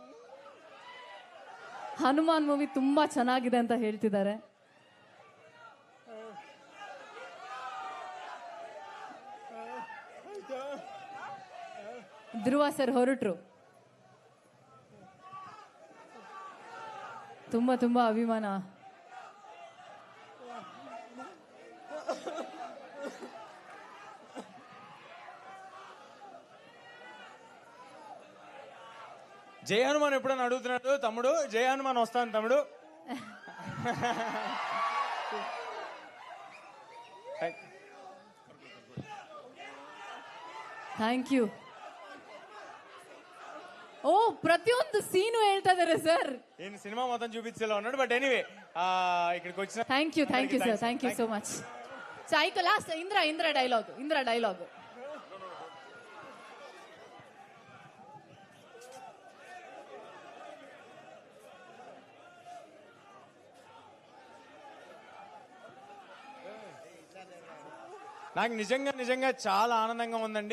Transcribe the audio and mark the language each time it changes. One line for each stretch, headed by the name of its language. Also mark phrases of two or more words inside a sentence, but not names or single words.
Kannada: ಹನುಮಾನ್ ಮೂವಿ ತುಂಬಾ ಚೆನ್ನಾಗಿದೆ ಅಂತ ಹೇಳ್ತಿದ್ದಾರೆ. ಧ್ರುವ ಸರ್ ಹೊರಟ್ರು. ತುಂಬಾ ತುಂಬಾ ಅಭಿಮಾನ.
Telugu: జై హనుమాన్ ఎప్పుడైనా అడుగుతున్నాడు తమ్ముడు, జై హనుమాన్ వస్తాను తమ్ముడు.
English: Thank you.
Kannada: ಓ, ಪ್ರತಿಯೊಂದು ಸೀನು ಹೇಳ್ತಾ ಇದಾರೆ ಸರ್.
Telugu: నేను సినిమా మొత్తం చూపించేలా ఉన్నాడు.
English: but anyway
Telugu: ఇక్కడికి వచ్చిన
English: thank you sir, thank you so much. సాయిక last Indra dialogue.
Telugu: నాకు నిజంగా చాలా ఆనందంగా ఉందండి.